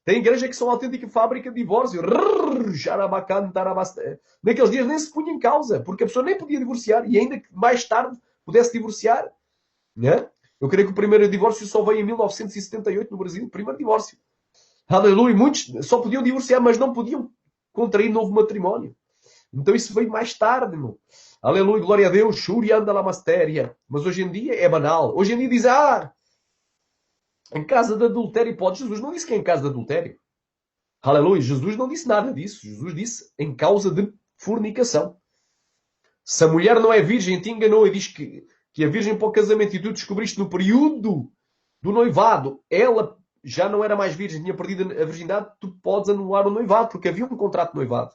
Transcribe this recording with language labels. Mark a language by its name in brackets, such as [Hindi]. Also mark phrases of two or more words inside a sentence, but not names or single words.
[Portuguese] Tem igreja que são uma autêntica fábrica de divórcio. Naqueles dias nem se punha em causa, porque a pessoa nem podia divorciar, e ainda que mais tarde pudesse divorciar. Né? Eu creio que o primeiro divórcio só veio em 1978 no Brasil. O primeiro divórcio. Aleluia. Muitos só podiam divorciar, mas não podiam contrair novo matrimónio. Então isso veio mais tarde, meu. Aleluia, glória a Deus. Shurianda la mastéria. Mas hoje em dia é banal. Hoje em dia diz, em casa de adultério pode. Jesus não disse que é em casa de adultério. Aleluia. Jesus não disse nada disso. Jesus disse em causa de fornicação. Se a mulher não é virgem, te enganou e diz que é virgem para o casamento e tu descobriste no período do noivado, ela já não era mais virgem, tinha perdido a virgindade, tu podes anular o noivado, porque havia um contrato de noivado.